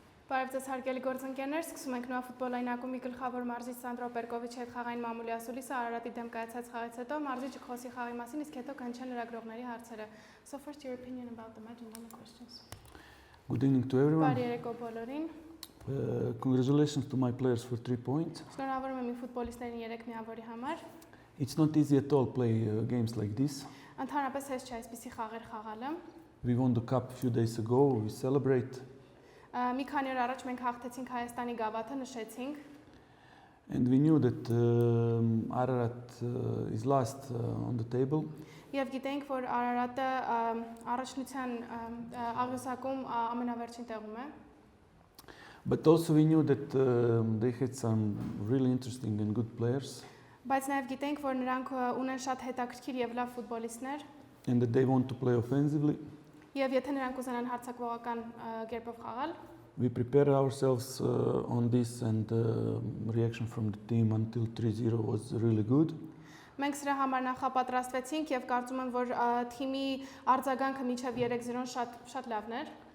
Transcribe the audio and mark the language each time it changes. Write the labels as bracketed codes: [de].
[hy] Բարև ձեզ հարգելի գործընկերներ, սկսում ենք նոր ֆուտբոլային ակումբի գլխավոր մարզիչ Սանդրո Պերկովիչի հետ խաղային մամուլի ասուլիսը Արարատի դեմ կայացած խաղից հետո մարզիչը խոսի խաղի մասին, իսկ հետո կանչեն լրագրողների հարցերը. [en] So first your opinion about the match and then the questions. Good evening to everyone. [hy] Բարի երեկո բոլորին. [en] Congratulations to my players for 3 points. [hy] Շնորհավորում եմ իմ ֆուտբոլիստերին 3 միավորի համար. [en] It's not easy at all play games like this. [hy] Ընդհանրապես հեշտ չէ այսպիսի խաղեր խաղալը. [en] We won the cup a few days ago. We celebrate. [hy] Մի քանի օր առաջ մենք հաղթեցինք Հայաստանի գավաթը, նշեցինք. [en] And we knew that Ararat is last on the table. [hy] Եվ գիտենք, որ Արարատը առաջնության աղյուսակում ամենավերջին տեղում է. [en] But also we knew that they had some really interesting and good players. [hy] Բայց նաև գիտենք, որ նրանք ունեն շատ հետաքրքիր եւ լավ ֆուտբոլիստներ. [en] And that they want to play offensively. [hy] Եվ եթե նրանք ուզենան հարձակվողական կերպով խաղալ, [en] we prepare ourselves on this, and the reaction from the team until 3-0 was really good. [hy] Մենք սրա համար նախապատրաստվեցինք եւ կարծում եմ, որ թիմի արձագանքը մինչեւ 3-0-ն շատ լավն էր.